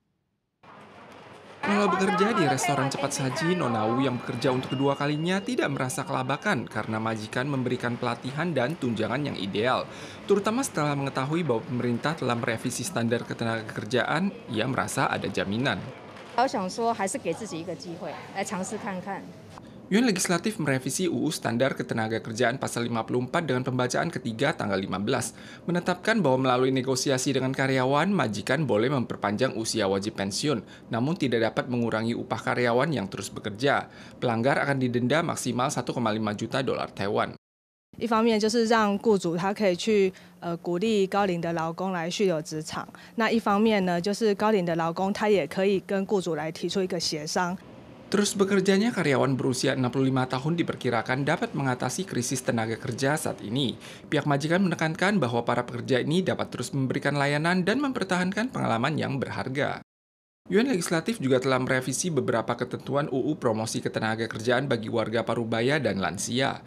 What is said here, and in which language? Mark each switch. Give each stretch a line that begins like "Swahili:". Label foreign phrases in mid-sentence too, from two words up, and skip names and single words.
Indonesian: Kalau bekerja di restoran cepat saji, Nona Wu yang bekerja untuk kedua kalinya tidak merasa kelabakan karena majikan memberikan pelatihan dan tunjangan yang ideal. Terutama setelah mengetahui bahwa pemerintah telah merevisi standar ketenagakerjaan, ia merasa ada jaminan.
Chinese: 我想说，还是给自己一个机会，来尝试看看。
Indonesian: Yuan Legislatif merevisi UU Standar Ketenagakerjaan Pasal 54 dengan pembacaan ketiga tanggal 15, menetapkan bahwa melalui negosiasi dengan karyawan, majikan boleh memperpanjang usia wajib pensiun, namun tidak dapat mengurangi upah karyawan yang terus bekerja. Pelanggar akan didenda maksimal 1,5 juta dolar Taiwan.
Chinese: 一方面就是让雇主他可以去鼓励高龄的劳工来续留职场，那一方面呢，就是高龄的劳工他也可以跟雇主来提出一个协商。
Indonesian: Terus bekerjanya karyawan berusia 65 tahun diperkirakan dapat mengatasi krisis tenaga kerja saat ini. Pihak majikan menekankan bahwa para pekerja ini dapat terus memberikan layanan dan mempertahankan pengalaman yang berharga. Yuan Legislatif juga telah merevisi beberapa ketentuan UU Promosi Ketenagakerjaan bagi warga parubaya dan lansia.